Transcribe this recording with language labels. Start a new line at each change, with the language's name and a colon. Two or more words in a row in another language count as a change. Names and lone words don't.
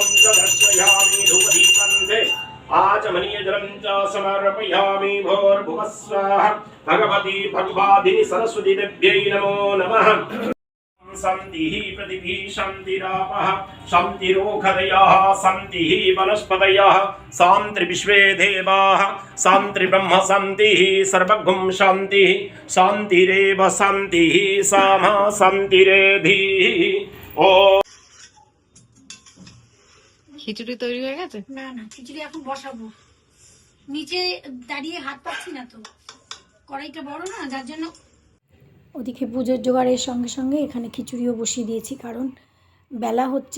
Sanskrit: च दर्शयामि धूपदीपन्ते आचमनीयजलं च समर्पयामि भूर्भुवस्वाहा भगवती भगवाधिनी सरस्वती देव्यै नमो नमः शान्तिः पृथिवी शान्तिरापः शान्तिरोषधयः शान्तिः वनस्पतयः शान्तिर्विश्वे देवाः शान्तिर्ब्रह्म शान्तिः सर्वगुं शान्तिः शान्तिरेव शान्तिः सामा शान्तिरेधिः ॐ।
Bangla: খিচুড়ি তৈরি হয়ে গেছে? না না, খিচুড়ি এখন বসাবো, নিচে দাঁড়িয়ে হাত পাচ্ছি না, তো কড়াইটা বড় না, যার জন্য ওদিকে পুজোর জোগাড়ের সঙ্গে সঙ্গে এখানে খিচুড়িও বসিয়ে দিয়েছি, কারণ বেলা হচ্ছে।